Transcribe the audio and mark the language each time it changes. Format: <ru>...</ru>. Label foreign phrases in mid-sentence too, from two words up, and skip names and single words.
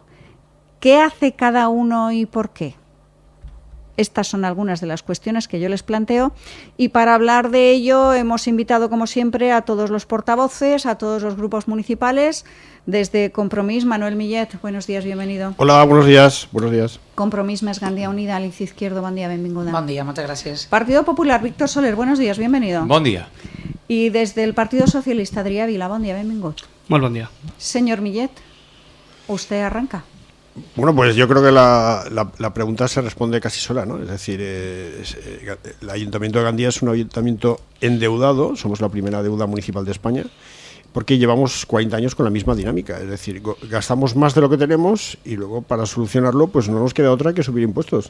<es>¿Qué hace cada uno y por qué? Estas son algunas de las cuestiones que yo les planteo y para hablar de ello hemos invitado, como siempre, a todos los portavoces, a todos los grupos municipales. Desde Compromís, Manuel Millet, buenos días, bienvenido. Hola, buenos días. Buenos días.</es> <ca>Compromís més Gandía Unida, Alicia Izquierdo, bon dia, benvinguda. Bon dia,</ca> <es>muchas gracias. Partido Popular, Víctor Soler, buenos días, bienvenido.</es> <ca>Bon dia.</ca> <es>Y desde el Partido Socialista, Adrià Vila,</es> <ca>bon dia, benvingut. Molt bon dia.</ca> <es>Señor Millet, usted arranca. Bueno, pues yo creo que la pregunta se responde casi sola, ¿no? Es decir, el Ayuntamiento de Gandía es un ayuntamiento endeudado, somos la primera deuda municipal de España, porque llevamos 40 años con la misma dinámica, es decir, gastamos más de lo que tenemos y luego para solucionarlo pues no nos queda otra que subir impuestos.</es>